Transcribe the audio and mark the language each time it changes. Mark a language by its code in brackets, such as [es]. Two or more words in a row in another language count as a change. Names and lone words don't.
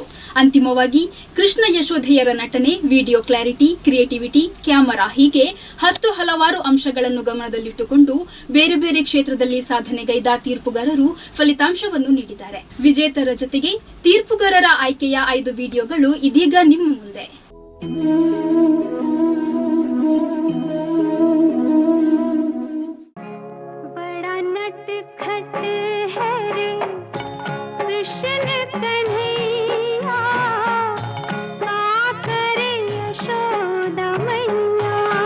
[kn] ಅಂತಿಮವಾಗಿ ಕೃಷ್ಣ ಯಶೋಧೆಯರ ನಟನೆ, [en] video clarity, [kn] ಕ್ರಿಯೇಟಿವಿಟಿ, ಕ್ಯಾಮರಾ ಹೀಗೆ ಹಲವಾರು ಅಂಶಗಳನ್ನು ಗಮನದಲ್ಲಿಟ್ಟುಕೊಂಡು ಬೇರೆ ಬೇರೆ ಕ್ಷೇತ್ರದಲ್ಲಿ ಸಾಧನೆಗೈದ ತೀರ್ಪುಗಾರರು ಫಲಿತಾಂಶವನ್ನು ನೀಡಿದ್ದಾರೆ. ವಿಜೇತರ ಜೊತೆಗೆ ತೀರ್ಪುಗಾರರ ಆಯ್ಕೆಯ 5 ವಿಡಿಯೋಗಳು ಇದೀಗ ನಿಮ್ಮ ಮುಂದೆ. [hi] बड़ा नटखट है रे कृष्ण कन्हैया, का करे यशोदा मैया,